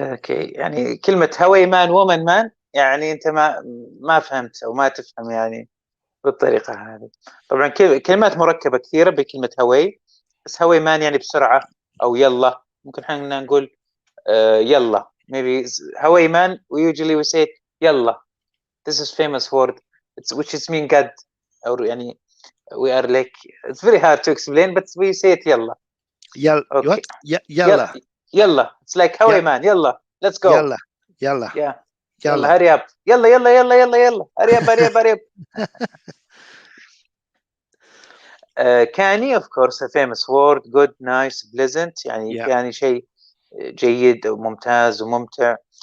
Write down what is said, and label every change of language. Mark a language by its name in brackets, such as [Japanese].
[Arabic] يعني كلمة [English] Hawaii man, woman man [Arabic] يعني أنت ما فهمت أو ما تفهم يعني بالطريقة هذه. طبعا كلمات مركبة كثيرة بكلمة هواي، بس هواي مان يعني بسرعة أو يلا. ممكن احنا نقول يلا. [English] Maybe هواي man we usually we say يلا. This is famous word which is mean God or يعني we are like it's very hard to explain but we say it يلا. Okay. What? Yalla. [Arabic] يلا. [English] It's like هواي man. يلا. Let's go. [Arabic] Yalla. [English] Yeah. [Arabic] Yalla. [English] Hurry up. يلا. Hurry up. كاني of course a famous word. Good, nice, pleasant. [Arabic] يعني كاني شيء جيد وممتاز وممتع.